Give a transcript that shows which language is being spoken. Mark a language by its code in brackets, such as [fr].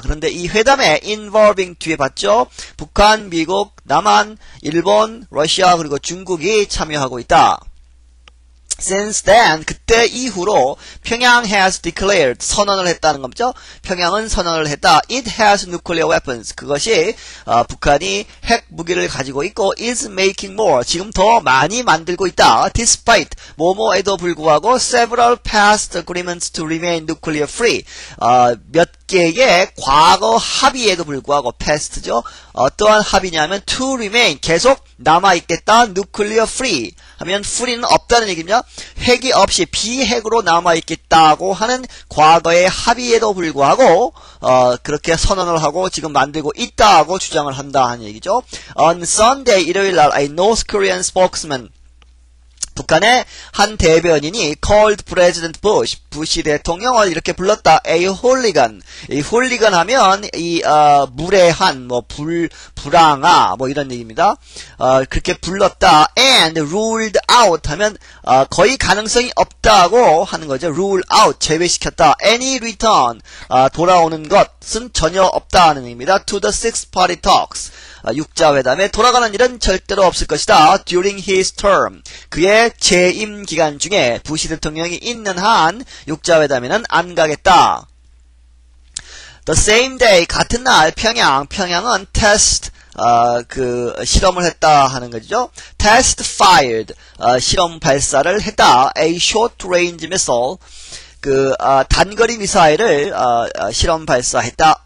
[ko] 그런데 이 회담에 involving 뒤에 봤죠? 북한, 미국, 남한, 일본, 러시아 그리고 중국이 참여하고 있다. [en] Since then, [ko] 그때 이후로 평양 [en] has declared, [ko] 선언을 했다는 거죠. 평양은 선언을 했다. [en] It has nuclear weapons. [ko] 그것이 북한이 핵 무기를 가지고 있고 [en] is making more. [ko] 지금 더 많이 만들고 있다. [en] Despite, [ko] 뭐뭐에도 불구하고 [en] several past agreements to remain nuclear free. [ko] 몇 개의 과거 합의에도 불구하고 past죠. 어떠한 합의냐면 [en] to remain, [ko] 계속 남아있겠다. [en] nuclear free. [ko] 하면 free는 없다는 얘기입니다. 핵이 없이 비핵으로 남아있겠다고 하는 과거의 합의에도 불구하고 그렇게 선언을 하고 지금 만들고 있다고 주장을 한다 하는 얘기죠. [en] On Sunday, [ko] 일요일날 [en] a North Korean spokesman, [ko] 북한의 한 대변인이 [en] called President Bush, [ko] 부시 대통령을 이렇게 불렀다. [en] A hooligan. [ko] 이 hooligan 하면 이 무례한 뭐 불황아 뭐 이런 얘기입니다. 그렇게 불렀다. [en] And ruled out [ko] 하면 거의 가능성이 없다고 하는 거죠. [en] rule out [ko] 제외시켰다. [en] Any return [ko] 돌아오는 것은 전혀 없다는 의미입니다. [en] To the sixth party talks. [ko] 육자회담에 돌아가는 일은 절대로 없을 것이다. [en] During his term. [ko] 그의 재임 기간 중에 부시 대통령이 있는 한 육자회담에는 안 가겠다. The same day, 같은 날 평양은 test 실험을 했다 하는 거죠. [en] Test fired, [ko] 실험 발사를 했다. [en] A short range missile, [ko] 단거리 미사일을 실험 발사했다.